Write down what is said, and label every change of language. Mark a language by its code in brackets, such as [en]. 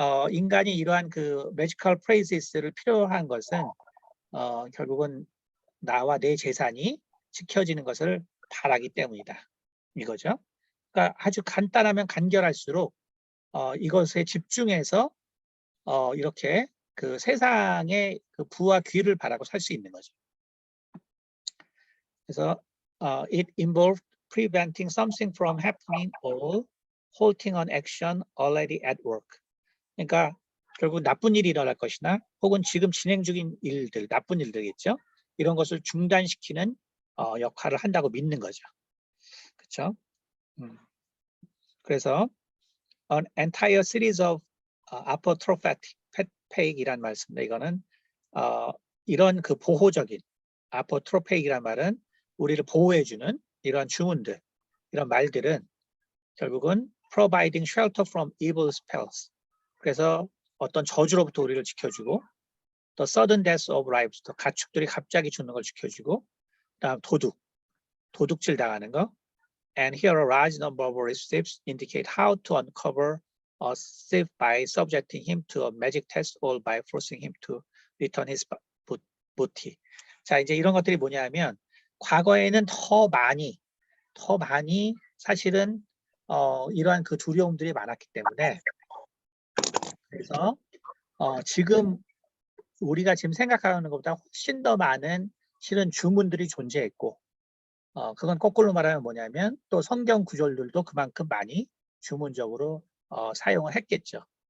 [ko] 인간이 이러한 그 매지컬 프레이즈를 필요한 것은 결국은 나와 내 재산이 지켜지는 것을 바라기 때문이다. 이거죠. 그러니까 아주 간단하면 간결할수록 이것에 집중해서 이렇게 그 세상의 그 부와 귀를 바라고 살 수 있는 거죠. 그래서 [en] it involved preventing something from happening or halting an action already at work. [ko] 그러니까 결국 나쁜 일이 일어날 것이나 혹은 지금 진행 중인 일들, 나쁜 일들이겠죠. 이런 것을 중단시키는 역할을 한다고 믿는 거죠. 그렇죠? 그래서 [en] an entire series of apotrophaic [ko] 이란 말씀인데 이거는 이런 그 보호적인 apotrophaic이란 말은 우리를 보호해주는 이런 주문들, 이런 말들은 결국은 [en] providing shelter from evil spells. [ko] 그래서 어떤 저주로부터 우리를 지켜주고 [en] the sudden death of lives, [ko] 또 가축들이 갑자기 죽는 걸 지켜주고 그다음 도둑질 당하는 거. [en] And here a large number of receipts indicate how to uncover a thief by subjecting him to a magic test or by forcing him to return his booty. [ko] 자, 이제 이런 것들이 뭐냐면 과거에는 더 많이 사실은 이러한 그 두려움들이 많았기 때문에 그래서 지금 우리가 지금 생각하는 것보다 훨씬 더 많은 실은 주문들이 존재했고 그건 거꾸로 말하면 뭐냐면 또 성경 구절들도 그만큼 많이 주문적으로 사용을 했겠죠.